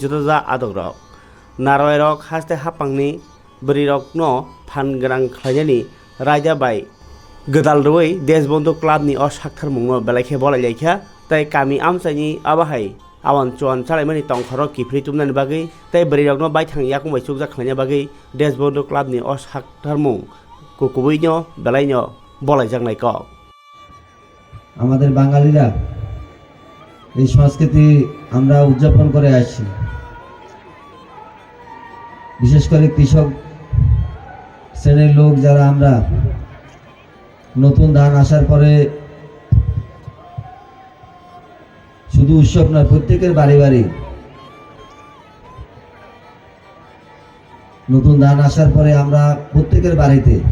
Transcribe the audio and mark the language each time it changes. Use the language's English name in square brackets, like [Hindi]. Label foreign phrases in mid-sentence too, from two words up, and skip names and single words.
[Kok Borok] jotoja adogrok Naroyrok haste hapangni brirok no phangrang khlaijani raja bai gedal roi Deshbandhu Club ni o sakthar mungno belaikhe bolaikha tai kami amsaini abahai awan cuan salaimani tongkharo kifri tumnani bagui tai brirok no bai thang yakung bai chukjak khlaina bagui Deshbandhu Club ni o sakthar mung kukubuino belaino bolaijaknai kok [Bangla] আমাদের বাঙালিরা এই সংস্কৃতি আমরা উদযাপন করে আসছি বিশেষ করে কৃষক শ্রেণীর লোক যারা আমরা নতুন ধান আসার পরে শুধু উৎসব নয় প্রত্যেকের বাড়ি বাড়ি নতুন ধান আসার পরে আমরা প্রত্যেকের বাড়িতে